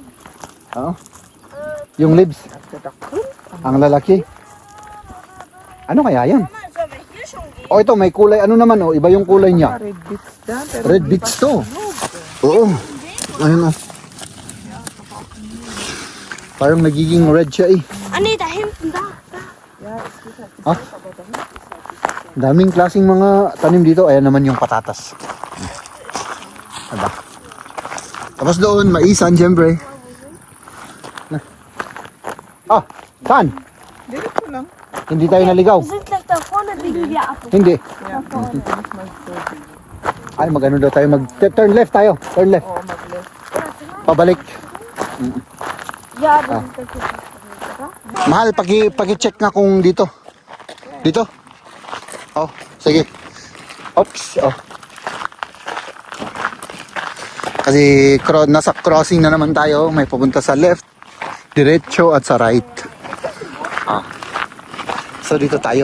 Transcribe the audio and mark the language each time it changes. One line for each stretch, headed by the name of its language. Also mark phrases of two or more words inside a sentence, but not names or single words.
Filipino: Oo. Yung leaves, ang lalaki. Ano kaya yan? Oh, ito may kulay ano naman, oh, iba yung kulay niya.
English: Red beets
Filipino: dyan. Pero Red hindi beets pa to. sunog. Oo. Ayun oh. Parang nagiging red siya eh.
German: Ah, nee, da hinten, da.
Filipino: Ha? Daming klaseng mga tanim dito. Ayan naman yung patatas. Diba? Tapos doon, maisan, siyempre. Ah, saan? Dito lang. Hindi tayo naligaw.
German: Wir sind gleich da vorne wegen der Apfel.
Filipino: Hindi. Yeah. Ay, magano daw tayo.
English: Turn left tayo. Turn left.
Filipino: Oo, mag-left. Pabalik.
German: Ja, wir sind gleich da.
Filipino: Mahal, paki-check nga kung dito. Dito? Oh, sige. Oops. Oh. Kasi nasa crossing na naman tayo. May pupunta sa left, diretso at sa right. Ah. So dito tayo.